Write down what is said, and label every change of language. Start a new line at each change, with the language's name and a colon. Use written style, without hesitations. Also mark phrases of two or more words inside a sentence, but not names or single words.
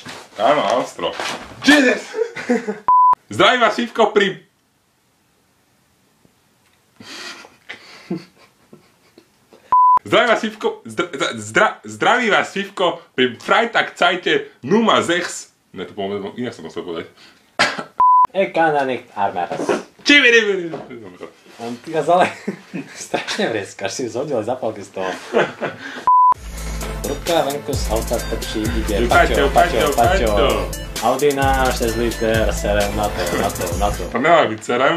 Slovak: Áno, ostro. Jesus! Zdraví vás Fifko pri... Zdraví vás Fifko pri Freitagzeite Nummer 6. Ne, to povedal, inak som to chcel povedať.
German: Ich kann ja nicht armeras. Čiviri!
Slovak: Ty ale strašne vrieskaš, si zhodil zapálky z toho. Rudka venku z auta točí, ide Paťo. Audina, 6 liter, serem na to. To nemá byť serem.